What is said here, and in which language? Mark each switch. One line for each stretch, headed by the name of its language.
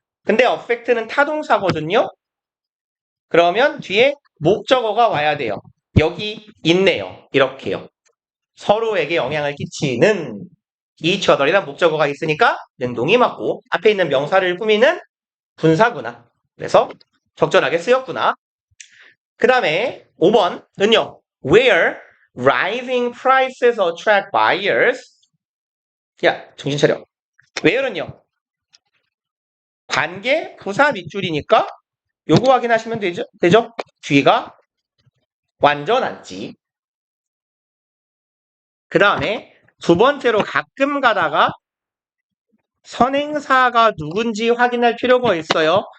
Korean: 근데 affect는 타동사거든요. 그러면 뒤에 목적어가 와야 돼요. 여기 있네요. 이렇게요. 서로에게 영향을 끼치는 each other이란 목적어가 있으니까 능동이 맞고 앞에 있는 명사를 꾸미는 분사구나. 그래서 적절하게 쓰였구나. 그 다음에 5번은요.
English: Where rising prices attract buyers.
Korean: 야, 정신 차려. where는요. 관계 부사 밑줄이니까 요거 확인하시면 되죠? 뒤가 완전 안지. 그 다음에 두 번째로 가끔 가다가 선행사가 누군지 확인할 필요가 있어요.